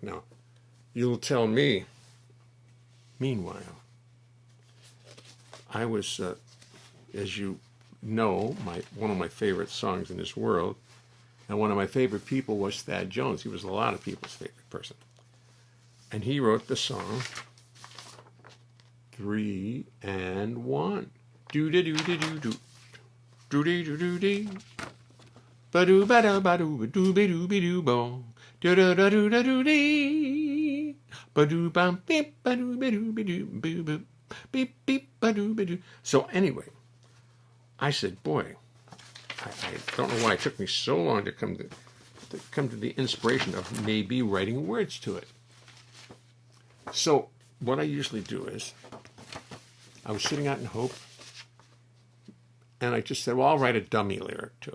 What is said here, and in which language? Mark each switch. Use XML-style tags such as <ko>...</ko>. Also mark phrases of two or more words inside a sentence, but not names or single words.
<en>Now, you'll tell me, meanwhile, I was, as you know, one of my favorite songs in this world, and one of my favorite people was Thad Jones. He was a lot of people's favorite person. And he wrote the song 3 and 1. Do-da-do-da-do-do. Do-dee-do-do-dee. Ba-do ba-da ba-do ba-do ba-do ba-do do-da-da-do-da-do-dee. Ba-do bam beep ba-do ba-do ba-do boo-boo. Beep beep ba-do ba-do. So anyway, I said, boy, I don't know why it took me so long to come to the inspiration of maybe writing words to it. So what I usually do is, I was sitting out in Hope, and I just said, well, I'll write a dummy lyric to it.</en>